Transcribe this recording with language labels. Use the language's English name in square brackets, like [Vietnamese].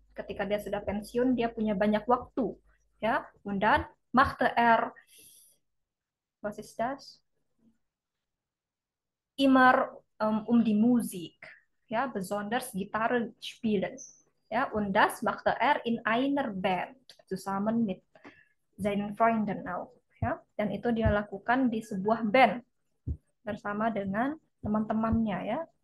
[Indonesian] Ketika dia sudah pensiun, dia punya banyak waktu, ya. [German] Und dann machte er, was ist das? Immer die Musik, ja, besonders Gitarre spielen, ja. Und das machte er in einer Band zusammen mit seinen Freunden auch, ya. [Indonesian] Dan itu dia lakukan di sebuah band bersama dengan teman-temannya ya.